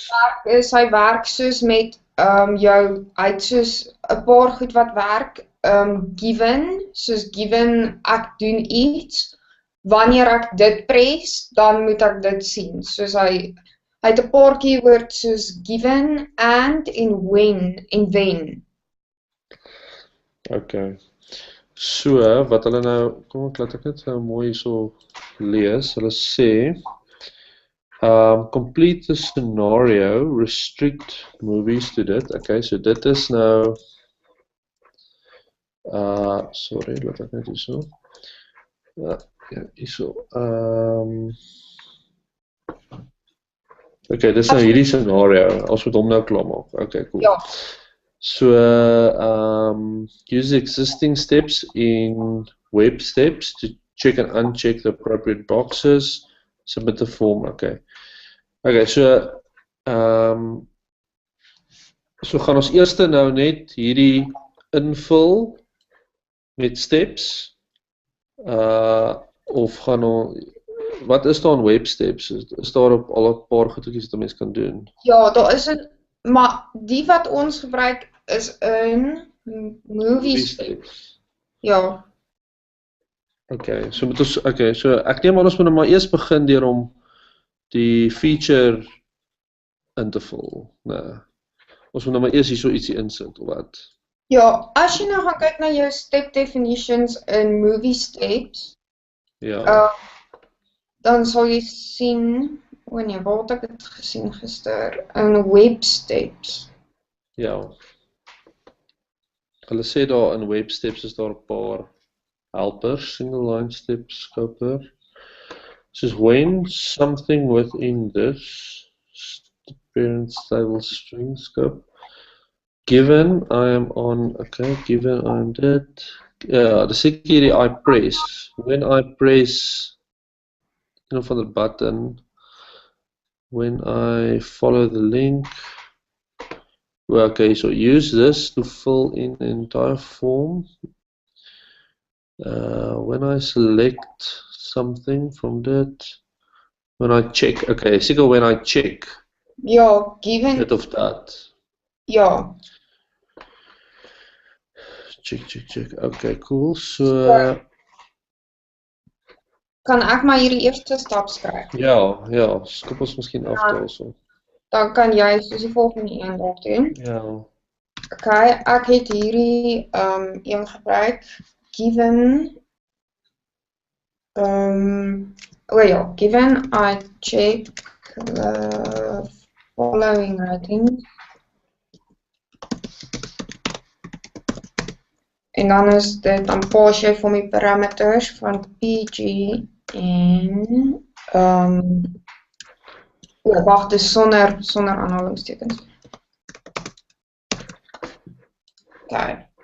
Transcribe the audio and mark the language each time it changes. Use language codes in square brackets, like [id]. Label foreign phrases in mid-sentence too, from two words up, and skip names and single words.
[af] werk is, hy werk soos met hy het soos 'n paar goed wat werk, given, soos given ek doen iets, wanneer ek dit press, dan moet ek dit sien. Soos hy het 'n paar keywords soos given, and en when en then. Okay. So, wat hulle nou, kom ek laat ek net mooi hierso lees. Hulle sê, [en] complete the scenario, restrict movies to dit. [af] Okay, so dit is nou, sorry, laat ek net hierso. Ja, hierso. Okay, dis nou hierdie scenario. Ons moet hom nou klaarmaak. [en] Okay, cool. [af] Ja. [en] So, use existing steps in web steps to check and uncheck the appropriate boxes. Submit the form. Okay. [af] Okay, so gaan ons eers nou net hierdie invul met steps. Of gaan ons, wat is daar in [en] web steps? [af] Is daar op al 'n paar goedjies wat 'n mens kan doen? Ja, daar is maar die wat ons gebruik is in [en] movie steps. [af] Ja. Okay, so moet ons, okay, so ek neem aan ons moet nou maar eers begin deur om die feature in te vul. Nee. Ons moet nou maar eers hierso ietsie insit of wat. Ja, as jy nou gaan kyk na jou [en] step definitions in movie steps, [af] Ja. dan sal jy sien, nee, waar het ek dit gesien gister? [en] In web steps. [af] Ja. Hulle sê daar in [en] web steps [af] is daar 'n paar [en] helpers, single line steps, scoper. Soos when something within this parent stable string scope. Given I am on, okay, given I am dead. Ja, the security I press. When I press, van the button, when I follow the link. Well, okay, so use this to fill in the entire form. When I select something from that, when I check, okay, seker when I check. [af] Ja, given. Dit of dat. Ja. [en] Check. Okay, cool. So [af] kan ek maar hierdie eerste stap skryf? Ja, skop ons miskien af daarso. Dan kan jy soos die volgende een dalk doen. Ja. Okay, ek het hierdie een gebruik, [en] given given I check the following ratings. [af] En dan is dit, dan pas jy vir my parameters van PG en wag, dis sonder aanhalingstekens. Okay.